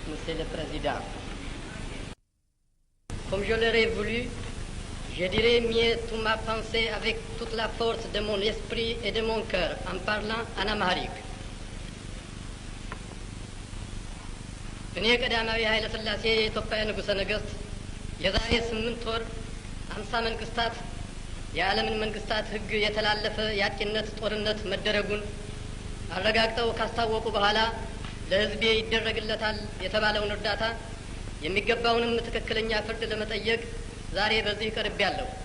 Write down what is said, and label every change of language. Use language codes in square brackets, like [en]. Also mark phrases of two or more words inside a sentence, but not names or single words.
[fr] Monsieur le Président. Comme je l'aurais voulu, je dirais mieux toute ma pensée avec toute la force de mon esprit et de mon cœur en parlant en amharique. [am] እኔ ቀዳማዊ ኃይለ ሥላሴ የኢትዮጵያ ንጉሠ ነገሥት የዛሬ 8 ወር 50 መንግስታት የዓለምን መንግስታት ሕግ የተላለፈ የአጥቂነት ጦርነት መደረጉን አረጋግጠው ካስታወቁ በኋላ ለሕዝቤ ይደረግለታል የተባለውን እርዳታ የሚገባውንም ትክክለኛ ፍርድ ለመጠየቅ ዛሬ በዚህ ቀርቤያለሁ።